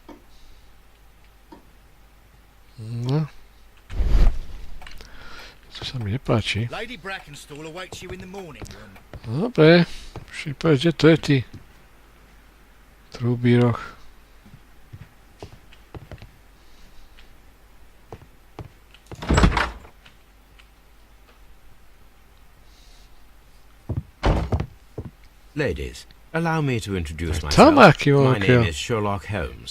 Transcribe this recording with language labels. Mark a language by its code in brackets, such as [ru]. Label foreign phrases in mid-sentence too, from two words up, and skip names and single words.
[sk] No. To sa To mi nepáči. [en] Lady Brackenstall awaits you in the morning room. [sk] No dobre, však povedz, kde to je ty? Trúbíroch. [en] Ladies, allow me to introduce [sk] Tam [en] myself. [sk] aký [en] My name [sk] voľký. [en] is Sherlock Holmes.